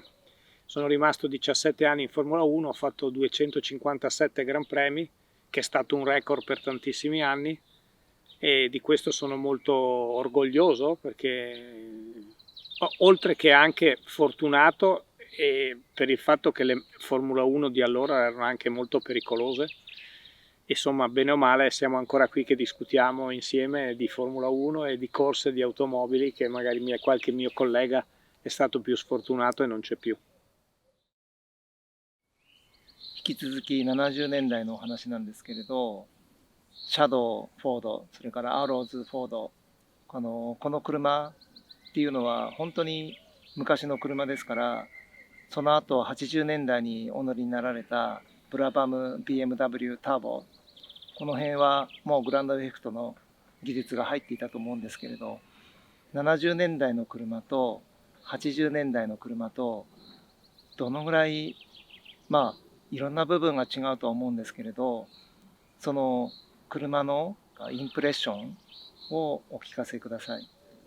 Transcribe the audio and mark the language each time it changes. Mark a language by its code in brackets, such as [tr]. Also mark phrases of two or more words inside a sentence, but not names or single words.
[it] Sono rimasto 17 anni in Formula 1, ho fatto 257 Gran Premi, che è stato un record per tantissimi anni, e di questo sono molto orgoglioso perché oltre che anche fortunato per il fatto che le Formula 1 di allora erano anche molto pericolose. Insomma, bene o male siamo ancora qui che discutiamo insieme di Formula 1 e di corse di automobili che magari qualche mio collega è stato più sfortunato e non c'è più. [ja] 引き続き70年代のお話なんですけれど、シャドウ、フォード、それからアローズ、フォード、この車っていうのは本当に昔の車ですから、その後80年代にお乗りになられたブラバム BMW ターボ、この辺はもうグランドエフェクトの技術が入っていたと思うんですけれど、70年代の車と80年代の車とどのぐらい、いろんな部分が違うとは思うんですけれど、その車のインプレッションをお聞かせください。